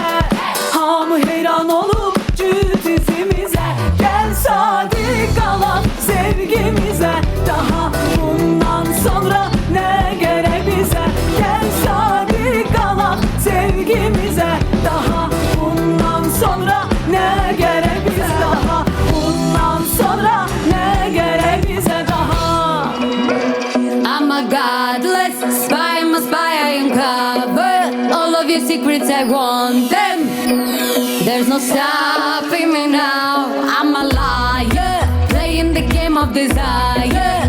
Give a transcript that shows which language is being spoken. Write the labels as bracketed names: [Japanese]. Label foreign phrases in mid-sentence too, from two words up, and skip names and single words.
[Azerbaijani] Hamı heyran olub cüt izimizə Gəl sadiq qalaq sevgimizə Daha bundan sonra nə gərək bizə Gəl sadiq qalaq sevgimizə Daha bundan sonra nə gərək bizə Daha bundan sonra nə gərək bizə daha [English] I'm a godless spy, I'm a spy, I uncover all of your secrets, I want them. There's no stopping me now. I'm a liar, playing the game of desire.